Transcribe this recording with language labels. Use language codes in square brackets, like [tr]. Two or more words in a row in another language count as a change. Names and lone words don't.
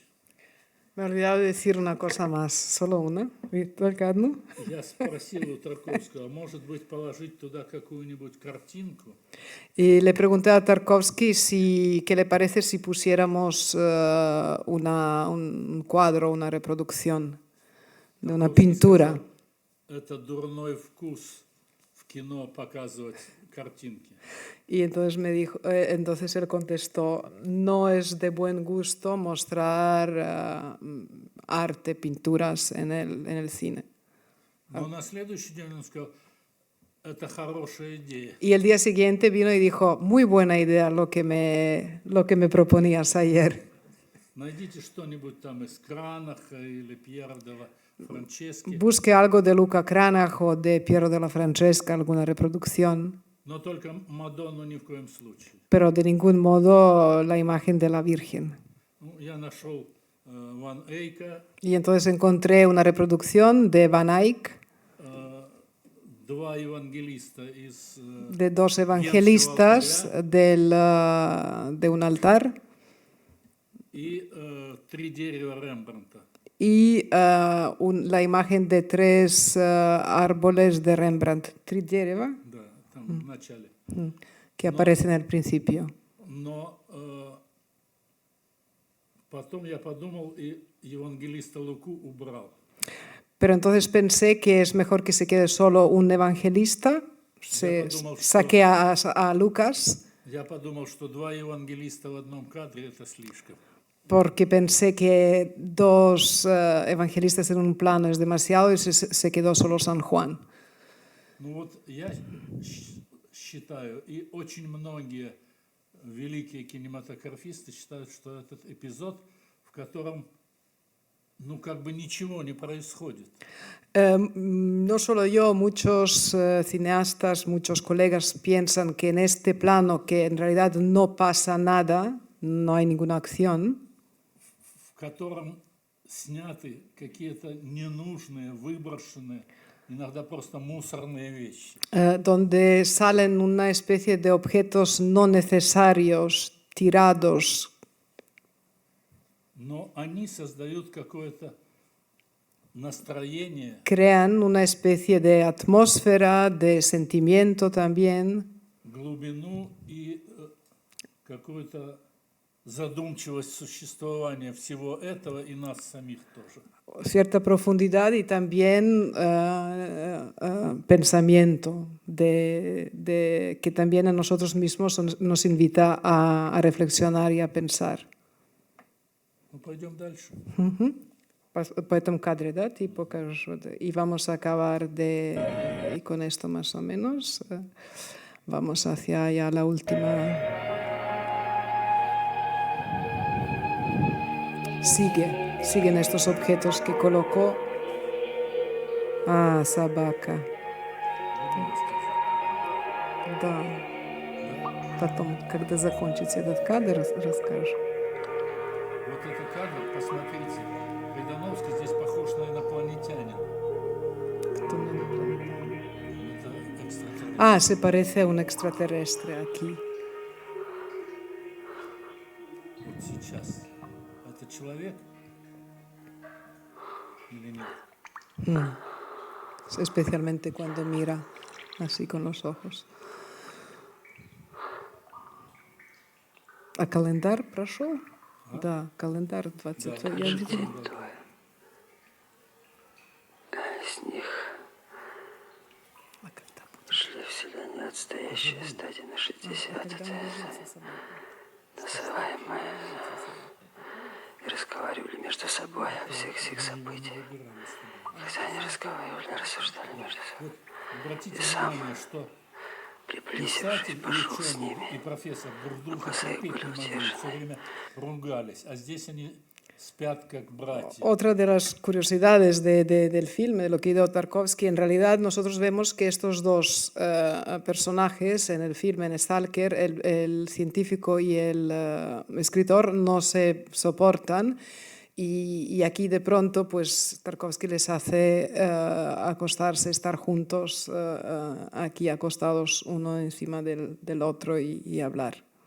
[es] Me he olvidado de decir una cosa más, solo una. [ru] Только одну. Я спросил у Тарковского, а может быть положить туда какую-нибудь картинку? [es] Y le pregunté a Tarkovsky qué le parece si pusiéramos un cuadro, una reproducción de una pintura. [ru] Это дурной вкус в кино показывать картинки. [es] Y entonces entonces él contestó, no es de buen gusto mostrar arte, pinturas en el cine. [ru] Но на следующий день он сказал, это хорошая идея. [es] Y el día siguiente vino y dijo, muy buena idea lo que me proponías ayer. [ru] Найдите что-нибудь там из Кранаха или Пьера де ла Франчески, [es] Busque algo de Luca Cranach o de Piero della Francesca, alguna reproducción, [ru] но только Мадонну ни в коем случае. [es] pero de ningún modo la imagen de la Virgen. [ru] Ну, я нашел Ван Эйка, [es] Y entonces encontré una reproducción de Van Eyck, [ru] два евангелиста из [es] de dos evangelistas de un altar [ru] и три дерева Рембрандта. [es] y la imagen de tres árboles de Rembrandt, [ru] Tridjereva, Да, там в начале. [es] que aparecen al principio. [ru] Но потом я подумал, и евангелиста Луку убрал. [es] Pero entonces pensé que es mejor que se quede solo un evangelista, saqué a Lucas, [ru] Я подумал, что два евангелиста в одном кадре – это слишком. [es] porque pensé que dos evangelistas en un plano es demasiado y se quedó solo San Juan. [ru] Ну вот я считаю, и очень многие великие кинематографисты считают, что этот эпизод, в котором ну как бы ничего не происходит. [es] No solo yo, muchos cineastas, muchos colegas piensan que en este plano que en realidad no pasa nada, no hay ninguna acción, [ru] В котором сняты какие-то ненужные, выброшенные, иногда просто мусорные вещи. [es] donde salen una especie de objetos no necesarios, tirados, [ru] Но они создают какое-то настроение, [es] crean una especie de atmósfera, de sentimiento también, [ru] глубину и какую-то задумчивость существования всего этого и нас самих тоже. [es] cierta profundidad y también pensamiento, que también a nosotros mismos nos invita a reflexionar y a pensar. [ru] Ну, пойдем дальше. По этому кадре, да, ты покажешь. [es] Y vamos a acabar y con esto más o menos. Vamos hacia ya la última. Siguen estos objetos que colocó. [ru] Ah, собака. Да. Потом, когда закончится этот кадр, расскажешь. Вот этот кадр, посмотрите, Гайдановский здесь похож на инопланетянина. [es] Кто me lo preguntó? [ru] Это экстрасенс. [es] Ah, se parece a un extraterrestre aquí. [ru] Вот сейчас. Это человек или нет? [es] Especialmente cuando mira así con los ojos. [ru] А календар прошел? Да, календар 20. Я видела. Из них шли вселенные отстоящие стадии на 60, называемые, и разговаривали между собой о всех сих событиях. Когда они разговаривали, рассуждали между собой. Обратите И сам, внимание, что приблизившись, писатель, пошел с ученый ними. и профессор друг друга Глаза их терпеть были не могли, утешены. все время ругались, а здесь они спят как братья. [es] Otra de las curiosidades del filme, de lo que hizo Tarkovsky, en realidad nosotros vemos que estos dos personajes en el filme, en Stalker, el científico y el escritor, no se soportan. Y aquí de pronto, pues Tarkovsky les hace acostarse, estar juntos, aquí acostados uno encima del otro y hablar.